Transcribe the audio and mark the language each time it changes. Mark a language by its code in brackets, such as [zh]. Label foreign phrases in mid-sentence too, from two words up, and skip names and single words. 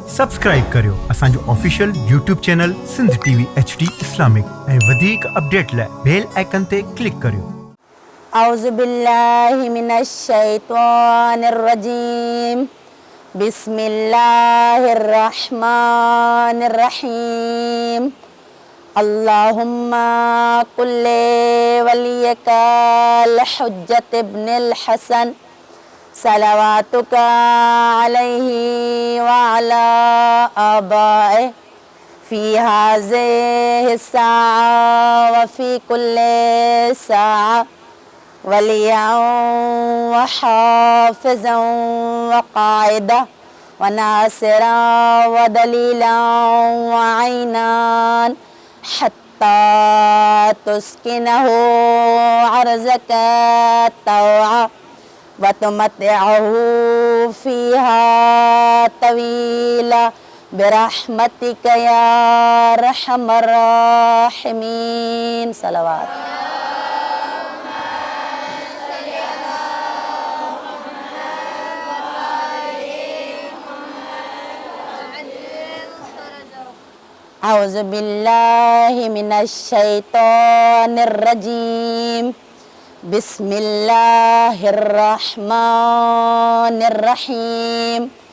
[sd] सब्सक्राइब करियो असांजो [en] official YouTube channel [sd] सिंध टीवी HD इस्लामिक ऐं वधीक अपडेट लाइ [en] bell icon [sd] ते क्लिक करियो। [ar] أعوذ بالله من الشيطان الرجيم بسم الله الرحمن الرحيم اللهم كل وليك الحجة ابن الحسن صلواتك عليه وعلى آبائه في هذه الساعة وفي كل ساعة وليا و حافظا وقائدا وناصرا ودليلا وعينا حتى تسكنه أرضك طوعا وتمتعه فيها طويلا برحمتك يا أرحم الراحمين. صلوات. أعوذ بالله من الشيطان الرجيم بسم الله الرحمن الرحيم